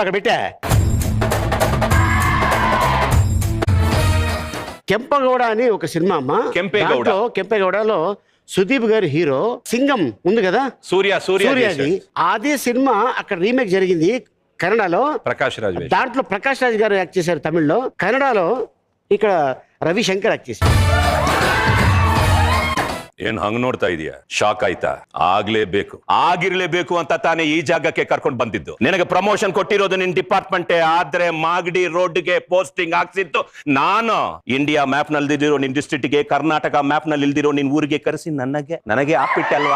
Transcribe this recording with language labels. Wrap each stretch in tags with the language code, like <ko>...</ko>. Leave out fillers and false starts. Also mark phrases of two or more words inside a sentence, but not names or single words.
<te>అక్కడ పెట్టా. కెంపగౌడ అని ఒక సినిమా అమ్మ. కెంపేగౌడలో సుదీప్ గారి హీరో, సింగం ఉంది కదా, సూర్యది. అదే సినిమా అక్కడ రీమేక్ జరిగింది కన్నడలో. ప్రకాష్ రాజ్, దాంట్లో ప్రకాష్ రాజ్ గారు యాక్ట్ చేశారు తమిళ్లో. కన్నడలో ఇక్కడ ರವಿಶಂಕರ್ ಆಗ್ತಿಸ್.</te> <kn>ಏನ್ ಹಂಗ್ ನೋಡ್ತಾ ಇದೀಯಾ? ಶಾಕ್ ಆಯ್ತಾ? ಆಗಿರ್ಲೇಬೇಕು ಅಂತ ತಾನೇ ಈ ಜಾಗಕ್ಕೆ ಕರ್ಕೊಂಡು ಬಂದಿದ್ದು. ನಿನಗೆ ಪ್ರಮೋಷನ್ ಕೊಟ್ಟಿರೋದು ನಿನ್ ಡಿಪಾರ್ಟ್ಮೆಂಟ್ ಆದ್ರೆ ಮಾಗಡಿ ರೋಡ್ಗೆ ಪೋಸ್ಟಿಂಗ್ ಹಾಕ್ಸಿತ್ತು ನಾನು. ಇಂಡಿಯಾ ಮ್ಯಾಪ್ ನಲ್ಲಿ ಇಲ್ದಿರೋ ನಿನ್ ಡಿಸ್ಟ್ರಿಕ್ಟ್ ಗೆ, ಕರ್ನಾಟಕ ಮ್ಯಾಪ್ ನಲ್ಲಿ ಇಲ್ದಿರೋ ನಿನ್ ಊರಿಗೆ ಕರೆಸಿ ನನಗೆ ಹಾಕ್ಬಿಟ್ಟಲ್ವಾ?</kn>